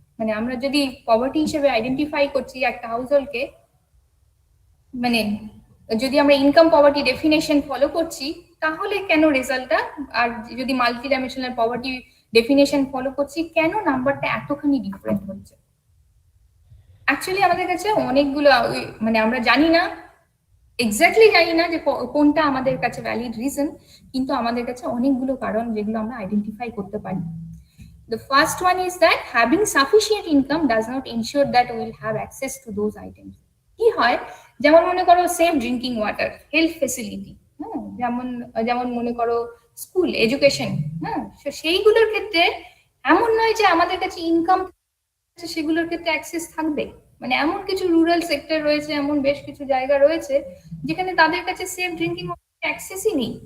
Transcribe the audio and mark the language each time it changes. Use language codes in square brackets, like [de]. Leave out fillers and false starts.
[bn] মানে আমরা যদি পভার্টি হিসেবে আইডেন্টিফাই করছি একটা হাউসহোল্ডকে, মানে যদি আমরা ইনকাম পভার্টি ডেফিনেশন ফলো করছি, তাহলে কেন রেজাল্টটা, আর যদি multi dimensional poverty definition follow করছি, কেন নাম্বারটা এতখানি ডিফারেন্ট হচ্ছে? অ্যাকচুয়ালি আমাদের কাছে অনেকগুলো, মানে আমরা জানি না, এক্স্যাক্টলি জানি না যে কোনটা আমাদের কাছে ভ্যালিড রিজন, কিন্তু আমাদের কাছে অনেকগুলো কারণ যেগুলো আমরা আইডেন্টিফাই করতে পারি। [en] The first one is that having sufficient income does not ensure that we will have access to those items. [bn] কি হয়, যেমন মনে করো safe drinking water, health facility, হ্যাঁ, যেমন মনে করো স্কুল এডুকেশন, হ্যাঁ, সেইগুলোর ক্ষেত্রে এমন নয় যে আমাদের কাছে ইনকাম সেগুলোর ক্ষেত্রে অ্যাক্সেস থাকবে। মানে এমন কিছু রুরাল সেক্টর রয়েছে, এমন বেশ কিছু জায়গা রয়েছে যেখানে তাদের কাছে সেফ ড্রিঙ্কিং ওয়াটার অ্যাক্সেসই নেই।